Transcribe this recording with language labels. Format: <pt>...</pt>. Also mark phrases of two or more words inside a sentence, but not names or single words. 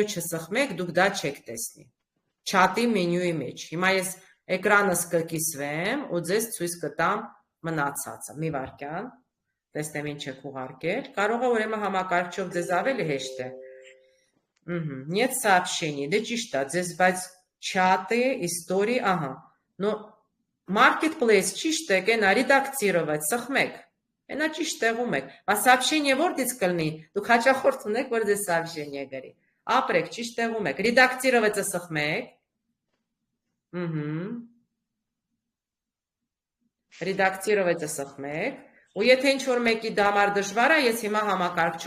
<hy>չսխմեք, դուք դա չեք տեսնի։ Չաթի մենյուի մեջ։ Հիմա ես էկրանս կկիսվեմ ու ձեզ ցույց կտամ մնացածը։ Մի վարքյան, տեսնեմ ինչ եք ուղարկել։ Կարող է ուրեմն համակարգչով ձեզ ավելի հեշտ է։</hy> <ru>Нет сообщений,</ru> <hy>դե ճիշտ է, ձեզ բայց չաթի, истории, ահա։ Но marketplace ճիշտ է, կենա редактировать, սխմեք։ Այնա ճիշտ տեղում եք։ Բայց сообщение որտից կլինի։ Դուք հաճախորդ ունեք, որ ձեզ сообщение գրի։ Ապրեք, ճիշտ տեղում եք։ Редактировать-ը սխմեք։ Редактировать-ը սխմեք։ Ու եթե ինչ-որ մեկի դամար դժվար է, ես հիմա համակարգչով</hy>